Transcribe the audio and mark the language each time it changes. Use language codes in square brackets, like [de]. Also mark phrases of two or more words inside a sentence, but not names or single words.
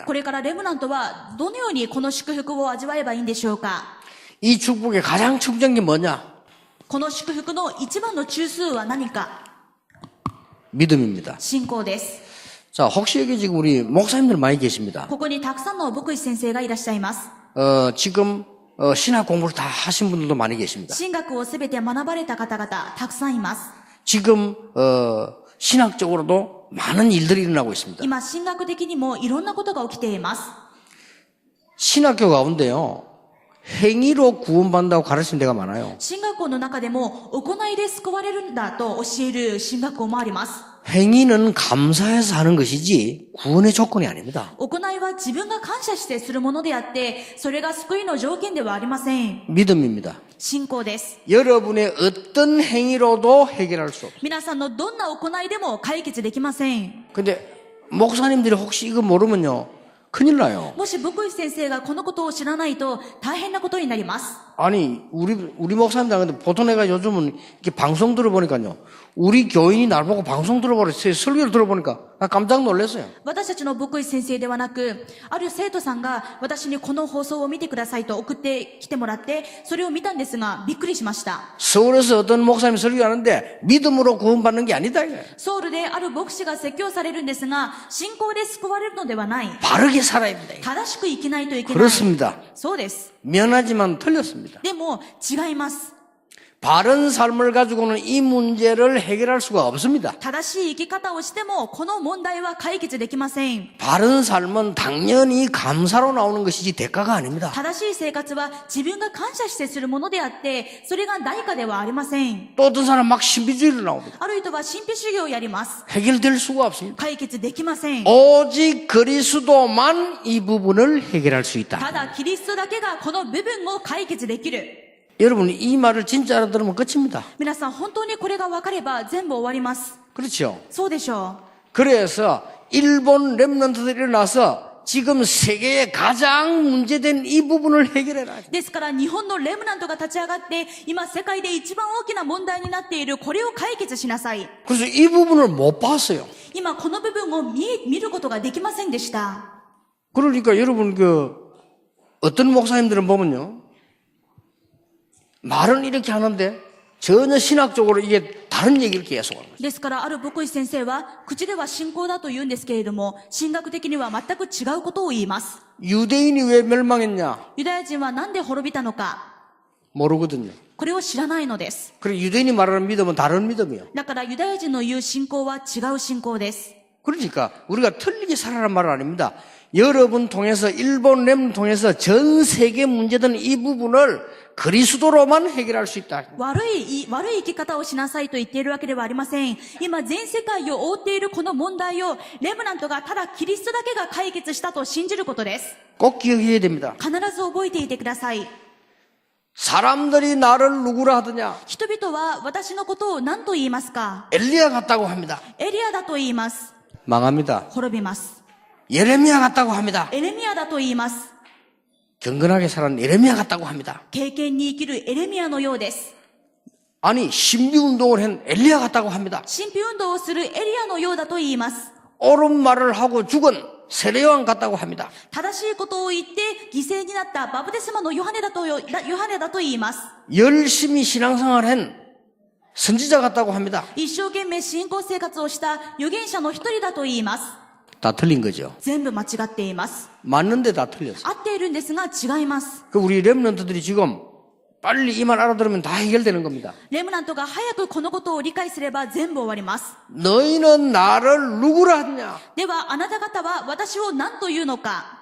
[ja] これからレムナントはどのようにこの祝福を味わえばいいんでしょうか。 [ko] 이 축복의 가장 중요한 게 뭐냐? [ja] この祝福の一番の中枢は何か。 [ko] 믿음입니다. [ja] 信仰です。 [ko] 자, 혹시 여기 지금 우리 목사님들 많이 계십니다. [ja] ここにたくさんの牧師先生がいらっしゃいます。 [ko] 지금 신학 공부를 다 하신 분들도 많이 계십니다. [ja] 神学をすべて学ばれた方々、たくさんいます。 [ko] 지금 신학적으로도 많은 일들이 일어나고 있습니다. [ja] 今、神学的にもいろんなことが起きています。 [ko] 신학교 가운데요. 행위로 구원받는다고 가르치는 데가 많아요. [ja] 神学校の中でも行いで救われるんだと教える神学校もあります。 [ko] 행위는 감사해서 하는 것이지 구원의 조건이 아닙니다. [ja] 行いは自分が感謝してするものであって、それが救いの条件ではありません。 [ko] 믿음입니다. [ja] 信仰です。 [ko] 여러분의 어떤 행위로도 해결할 수 없어요. [ja] 皆さんのどんな行いでも解決できません。 [ko] 근데 목사님들이 혹시 이거 모르면요. 큰일 나요. [ja] もし牧師先生がこのことを知らないと大変なことになります。 [ko] 아니, 우리 목사님들, 근데 보통 내가 요즘은 이렇게 방송 들어보니까요. 우리 교인이 날 보고 방송 들어보랬어요. 설교를 들어보니까 나 깜짝 놀랐어요. [ja] 私たちの牧師先生ではなく、ある生徒さんが私にこの放送を見てくださいと送ってきてもらって、それを見たんですが、びっくりしました。 [ko] 서울에서 어떤 목사님이 설교하는데 믿음으로 구원받는 게 아니다. 이거예요. [ja] ソウルである牧師が説教されるんですが、信仰で救われるのではない。 [ko] 바르게 살아야 됩니다. [ja] 正しく生きないといけない。 [ko] 그렇습니다. [ja] そうです。 [ko] 미안하지만 틀렸습니다. [ja] でも、違います。 [ko] 바른 삶을 가지고는 이 문제를 해결할 수가 없습니다. [ja] 正しい生き方をしても、この問題は解決できません。 [ko] 바른 삶은 당연히 감사로 나오는 것이지 대가가 아닙니다. [ja] 正しい生活は自分が感謝してするものであって、それが代価ではありません。 [ko] 또 어떤 사람 막 신비주의로 나옵니다. [ja] ある人は神秘主義をやります。 [ko] 해결될 수가 없습니다. [ja] 解決できません。 [ko] 오직 그리스도만 이 부분을 해결할 수 [ja] た [ko] 있다. [ja] だキリストだけがこの部分を解決できる。 [ko] 여러분 이 말을 진짜 알아들으면 끝입니다. [ja] 皆さん本当にこれが分かれば全部終わります。 [ko] 그렇죠? [ja] そうでしょ [ko] 그래서 일본 렘넌트들이 일어나서 지금 세계에 가장 문제된 이 부분을 해결해라. [ja] う。ですから日本のレムナントが立ち上がって今世界で一番大きな問題になっているこれを解決しなさい。 [ko] 그래서 이 부분을 못 봤어요. [ja] 今この部分を見ることができませんでした。 [ko] 그러니까 여러분 어떤 목사님들은 보면요. 말은 이렇게 하는데 전혀 신학적으로 이게 다른 얘기를 계속 하는 거죠. [ja] ですからある牧師先生は口では信仰だと言うんですけれども、神学的には全く違うことを言います。 [ko] 유대인이 왜 멸망했냐? [ja] ユダヤ人はなんで滅びたのか。 [ko] 모르거든요. [ja] これを知らないのです。 [ko] 그리고 유대인이 말하는 믿음은 다른 믿음이에요. [ja] だからユダヤ人の言う信仰は違う信仰です。 [ko] 그러니까 우리가 틀리게 살아라는 말은 아닙니다. 여러분 통해서 일본 렘 통해서 전 세계 문제된 이 부분을 그리스도로만 해결할 수 있다. [ja] 悪い生き方をしなさいと言っているわけではありません。今全世界を覆っているこの問題をレムナントがただキリストだけが解決したと信じることです。 [ko] 꼭 기억해야 됩니다. [ja] 必ず覚えていてください。 [ko] 사람들이 나를 누구라 하더냐? [ja] 人々は私のことを何と言いますか？ [ko] 엘리야 같다고 합니다. [ja] エリアだと言います。 [ko] 망합니다. [ja] 滅びます。 [ko] 예레미야 같다고 합니다. [ja] エレミアだと言います。 [ko] 경건하게 살은 예레미야 같다고 합니다. [ja] 経験に生きるエレミアのようです。 [ko] 아니 신비운동을 한 엘리야 같다고 합니다. [ja] 神秘運動をするエリアのようだと言います。 [ko] 옳은 말을 하고 죽은 세례요한 같다고 합니다. [ja] 正しいことを言って犠牲になったバプテスマのヨハネだと言います。 [ko] 열심히 신앙생활한 선지자 같다고 합니다. [ja] 一生懸命信仰生活をした預言者の一人だと言います。 [ko] 다 틀린 거죠. [ja] 全部間違っています。 [ko] 맞는데 다 틀렸어요. [ja] 合っているんですが違います。 [ko] 그 우리 렘넌트들이 지금 빨리 이 말 알아들으면 다 해결되는 겁니다. [ja] レムナントが早くこのことを理解すれば全部終わります。 [ko] 너희는 나를 누구라 하냐? [ja] ではあなた方は私を何というのか。